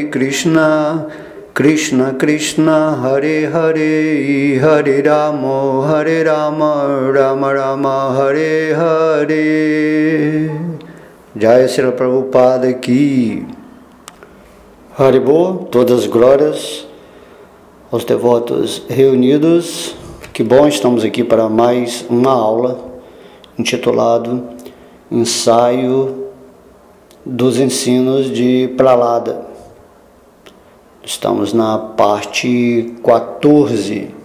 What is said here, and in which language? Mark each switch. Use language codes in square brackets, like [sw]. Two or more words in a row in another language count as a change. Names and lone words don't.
[sa] कृष्ण कृष्ण हरे हरे हरे राम राम राम हरे हरे. [hi] जय श्रील प्रभुपाद की. [pt] Haribol, todas as glórias aos devotos reunidos. Que bom, estamos aqui para mais uma aula intitulado Ensaio dos Ensinos de Prahlada. Estamos na parte 14.